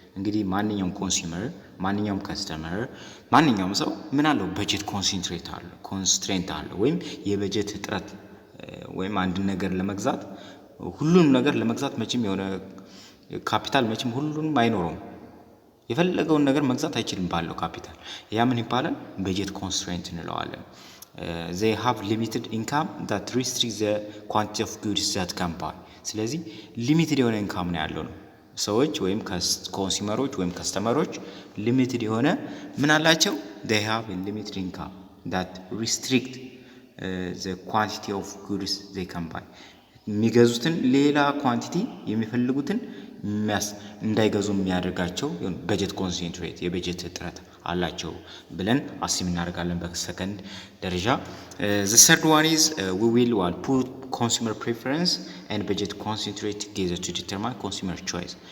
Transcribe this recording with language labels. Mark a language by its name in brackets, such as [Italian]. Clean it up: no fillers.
[Amharic] እንግዲህ ማንኛውም ኮንሱመር ማንኛውም ከስተመር ማንኛውም ሰው ምን አለው? በጀት ኮንስትሬንት አለው ወይም የበጀት እጥረት ወይም አንድ ነገር ለመግዛት ሁሉንም ነገር ለመግዛት መቼም የሆነ ካፒታል መቼም ሁሉንም አይኖርም። የፈለገውን ነገር መግዛት አይችልም ባለው ካፒታል። ያ ምን ይባላል? በጀት ኮንስትሬንት እንለዋለን። [English] they have limited income that restricts the quantity of goods that can buy. [Amharic] ስለዚህ ሊሚትድ የሆነ ኢንካም ነው ያለው ነው። ሰዎች ወይም ኮንሱመሮች ወይም ከስተመሮች ሊሚትድ የሆነ ምን አላቸው? [English] they have a limited income that restrict the quantity of goods they can buy. [Amharic] የሚገዙትን ሌላ ኳንቲቲ የሚፈልጉትን እንዳይገዙ የሚያደርጋቸው በጀት ኮንሰንትሬት የበጀት እጥረት አላቸው ብለን አስም እናደርጋለን በሰከንድ ደረጃ። [English] the third one is we will put consumer preference and budget constraint together to determine consumer choice.